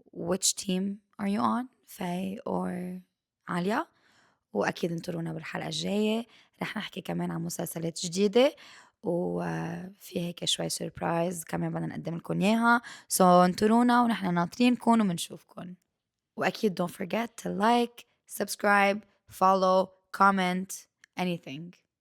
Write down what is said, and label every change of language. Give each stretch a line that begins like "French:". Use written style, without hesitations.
English: Which team are you on, Faye or Alia?
Arabic: وأكيد انطرونا بالحلقة الجاية. رح نحكي كمان عن مسلسلات جديدة وفي هيك شوي سوربرايز كمان بدنا نقدم لكم إياها.
English: So
Arabic: انطرونا ونحن ناطرينكم ومنشوفكم. وأكيد
English: don't forget to like, subscribe, follow, comment, anything.